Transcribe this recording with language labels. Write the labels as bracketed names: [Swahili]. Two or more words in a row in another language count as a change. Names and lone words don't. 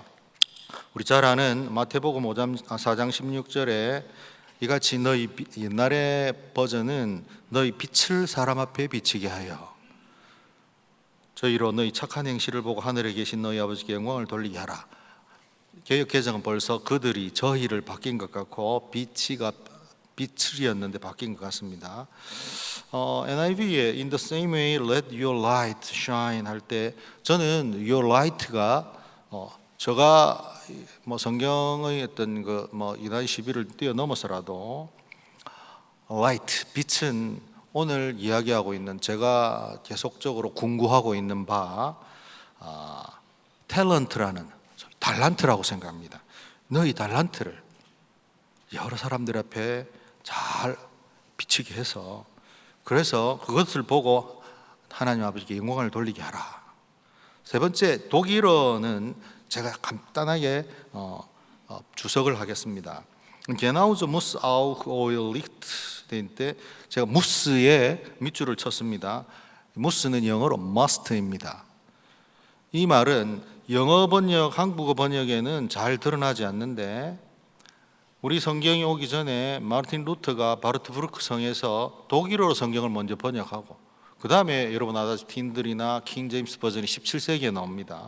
[Korean] 우리 잘 아는 마태복음 4장 16절에 이같이 너희, 옛날의 버전은 너희 빛을 사람 앞에 비치게 하여 저희로 너희 착한 행실을 보고 하늘에 계신 너희 아버지께 영광을 돌리게 하라. 개역 개정은 벌써 그들이 저희를 바뀐 것 같고 빛이었는데 바뀐 것 같습니다. NIV에 [English] In the same way let your light shine [Korean] 할 때 저는 [English] your light [Korean] 가 제가 뭐 성경의 어떤 그 뭐 이다희 시비를 뛰어넘어서라도 light, 빛은 오늘 이야기하고 있는, 제가 계속적으로 궁구하고 있는 바 탤런트라는 달란트라고 생각합니다. 너희 달란트를 여러 사람들 앞에 잘 비치게 해서 그래서 그것을 보고 하나님 아버지께 영광을 돌리게 하라. 세 번째, 독일어는 제가 간단하게 주석을 하겠습니다. [German] Genauso muss auch euer Licht [Korean] 때 제가 무스에 밑줄을 쳤습니다. 무스는 영어로 must입니다. 이 말은 영어 번역, 한국어 번역에는 잘 드러나지 않는데 우리 성경이 오기 전에 마르틴 루터가 바르트부르크 성에서 독일어로 성경을 먼저 번역하고 그 다음에 여러분 아다시 틴들이나 킹 제임스 버전이 17세기에 나옵니다.